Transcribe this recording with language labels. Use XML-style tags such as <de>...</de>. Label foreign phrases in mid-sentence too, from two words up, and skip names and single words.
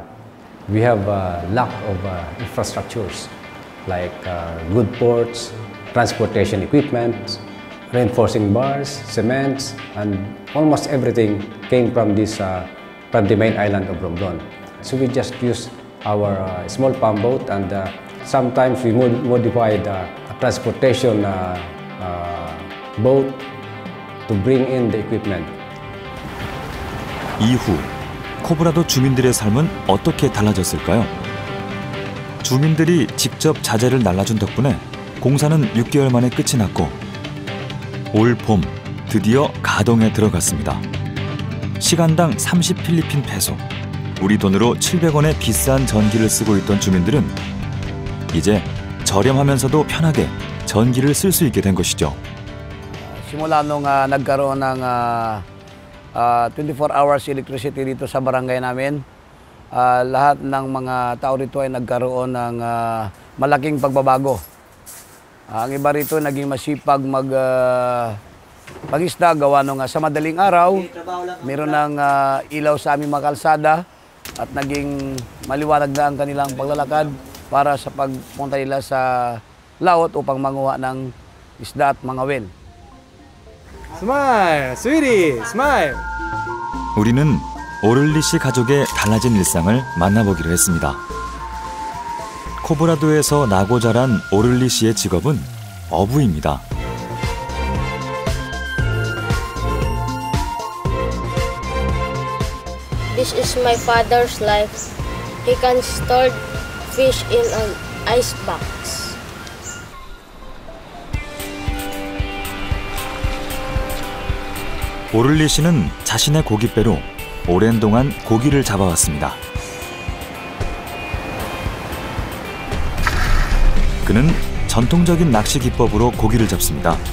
<en>We have a lack of infrastructures like good ports, transportation equipment, reinforcing bars, cements, and almost everything came from the main island of Romblon. So we just use our small pump boat, and sometimes we modified a transportation boat to bring in the equipment.</en> <ko>이후 코브라도 주민들의 삶은 어떻게 달라졌을까요? 주민들이 직접 자재를 날라준 덕분에 공사는 6개월 만에 끝이 났고 올 봄 드디어 가동에 들어갔습니다. 시간당 30 필리핀 페소, 우리 돈으로 700원의 비싼 전기를 쓰고 있던 주민들은 이제 저렴하면서도 편하게 전기를 쓸 수 있게 된 것이죠.</ko> <tl>Simula nung nagkaroon ng</tl> <en>24 hours electricity</en> <tl>dito sa barangay namin, lahat ng mga tao rito ay nagkaroon ng malaking pagbabago. Ang iba rito naging masipag mag-isda gawa nung sa madaling araw, meron ng ilaw sa aming mga kalsada at naging maliwanag na ang kanilang paglalakad para sa pagpunta nila sa laot upang manguha ng isda at mga wel.</tl> <en>Smile, sweetie, smile.</en> <ko>우리는 오를리 씨 가족의 달라진 일상을 만나보기로 했습니다. 코브라도에서 나고 자란 오를리 씨의 직업은 어부입니다.</ko> <en>This is my father's life. He can store fish in an ice box.</en> <ko>오를리 씨는 자신의 고깃배로 오랜 동안 고기를 잡아왔습니다. 그는 전통적인 낚시 기법으로 고기를 잡습니다.</ko>